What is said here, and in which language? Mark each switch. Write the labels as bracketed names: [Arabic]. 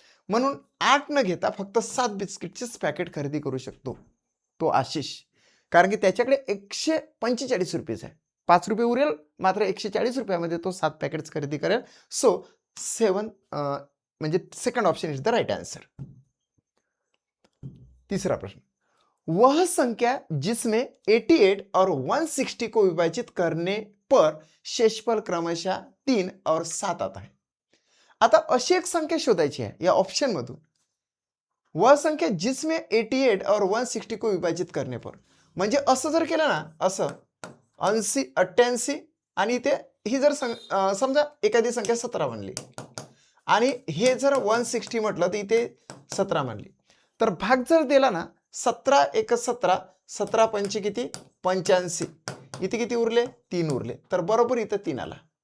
[Marathi] म्हणून 8 न घेता फक्त 7 बिस्किटचेच पॅकेट खरेदी करू शकतो तो आशिष, कारण की त्याच्याकडे 145 रुपीज आहे. 5 रुपये उरेल, मात्र 140 रुपयामध्ये तो 7 पॅकेट्स खरेदी करेल. [English] So 7 म्हणजे second option is the right answer. [Marathi] तिसरा प्रश्न. [Hindi] वह संख्या जिसमें 88 और 160 को विभाजित करने पर शेषफल क्रमशः 3 और 7 आता है. [Marathi] आता अशी एक संख्या शोधायची आहे या ऑप्शन मधून. [Hindi] वह संख्या जिसमें 88 और 160 को विभाजित करने पर, [Marathi] म्हणजे असं जर केलं ना, असं 80 88 आणि इथे ही जर समजा एखादी संख्या 17 म्हणली आणि हे जर 160 म्हटलं तर इथे 17 म्हणली, तर भाग जर दिला ना, 17 एक 17, 17 पंचे किती 85, इथे किती उरले 3 उरले, तर बरोबर इथं 3 आला.